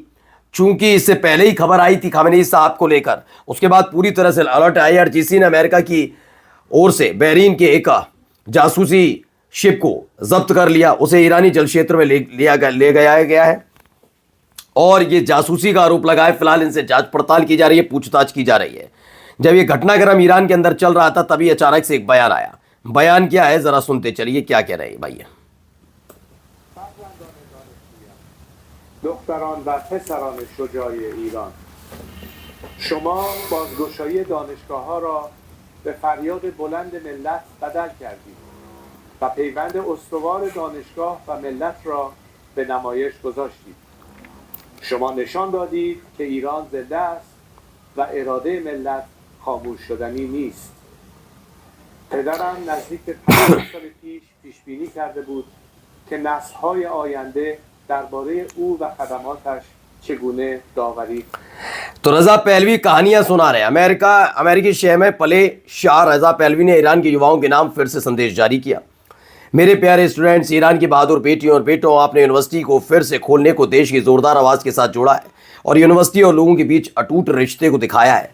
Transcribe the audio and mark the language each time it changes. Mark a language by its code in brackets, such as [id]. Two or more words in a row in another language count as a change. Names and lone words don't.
[hi] चूंकि इससे पहले ही खबर आई थी खामेनी साहब को लेकर, उसके बाद पूरी तरह से अलर्ट IRGC ने अमेरिका की ओर से बहरीन के एक जासूसी शिप को जब्त कर लिया, उसे ईरानी जल क्षेत्र में ले गया है और ये जासूसी का आरोप लगाए। फिलहाल इनसे जांच पड़ताल की जा रही है, पूछताछ की जा रही है। जब ये घटनाक्रम ईरान के अंदर चल रहा था तभी अचानक से एक बयान आया। बयान क्या है जरा सुनते चलिए, क्या कह रहे हैं भाई। [fa] دختران و پسران شجاع ایران، شما بازگشایی دانشگاه‌ها را به فریاد بلند ملت بدل کردید و پیوند استوار دانشگاه و ملت را به نمایش گذاشتید. شما نشان دادید که ایران زنده است و اراده ملت خاموش شدنی نیست. پدرم نزدیک 50 سال پیش بینی کرده بود که نسل‌های آینده درباره او و خدماتش چگونه داوری। [hi] तो रजा पहलवी कहानियां सुना रहे। अमेरिकी शहर में पले शाह रजा पहलवी ने ईरान के युवाओं के नाम फिर से संदेश जारी किया। मेरे प्यारे स्टूडेंट्स, ईरान की बहादुर बेटियों और बेटों, आपने यूनिवर्सिटी को फिर से खोलने को देश की जोरदार आवाज के साथ जोड़ा है और यूनिवर्सिटी और लोगों के बीच अटूट रिश्ते को दिखाया है।